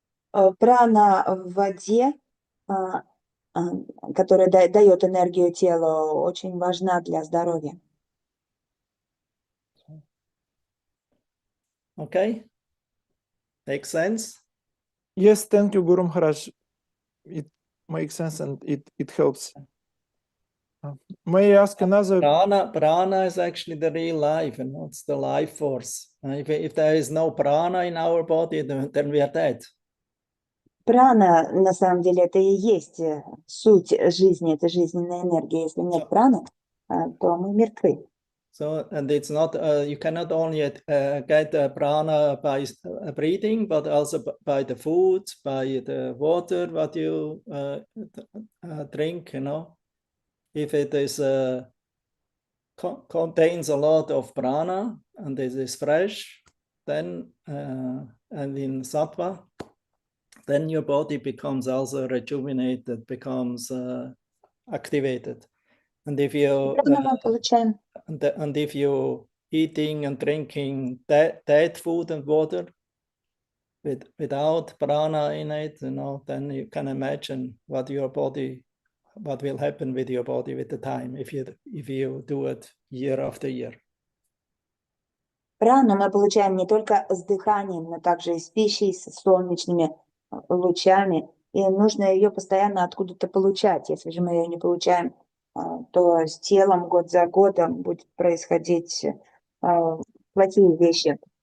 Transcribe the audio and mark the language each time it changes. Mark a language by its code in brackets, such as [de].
[ru] Прана в воде, которая дает энергию телу, очень важна для здоровья. [en] Okay, makes sense? Yes, thank you, Guru Maharaj. It makes sense and it helps. May I ask another? Prana is actually the real life, and it's the life force. If there is no prana in our body, then we are dead. [ru] Прана, на самом деле, это и есть суть жизни, это жизненная энергия. Если нет праны, то мы мертвы. [en] So, and it's not, you cannot only get prana by breathing, but also by the food, by the water, what you drink, you know. If it is contains a lot of prana and it is fresh, then and in sattva, then your body becomes also rejuvenated, becomes activated. And if you and if you eating and drinking dead food and water without prana in it, you know, then you can imagine what will happen with your body with the time if you do it year after year. [ru] Прану мы получаем не только с дыханием, но также и с пищей, с солнечными лучами. И нужно ее постоянно откуда-то получать. Если же мы ее не получаем, то с телом год за годом будет происходить плохие вещи.